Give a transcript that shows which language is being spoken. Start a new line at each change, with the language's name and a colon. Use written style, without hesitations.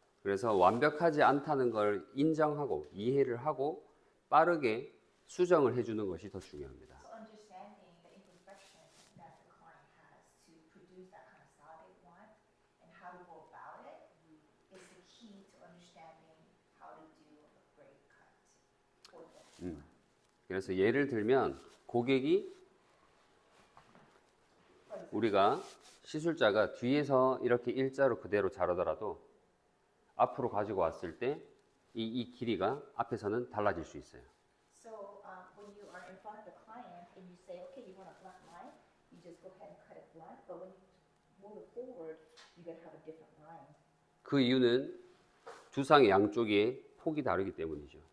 Korean: 그래서 완벽하지 않다는 걸 인정하고 이해를 하고 빠르게 수정을 해주는 것이 더 중요합니다.
English: So understanding the imperfection that the client has to produce that kind of style they want and how to go about it is the key to understanding how to do a great cut for them.
Korean: 그래서 예를 들면 고객이 우리가 시술자가 뒤에서 이렇게 일자로 그대로 자르더라도 앞으로 가지고 왔을 때 이 길이가 앞에서는 달라질 수 있어요.
English: So when you are in front of the client and you say, okay, you want a blunt line, you just go ahead and cut it blunt. But when you move it forward, you gotta have a different line
Korean: 그 이유는 두상의 양쪽의 폭이 다르기 때문이죠.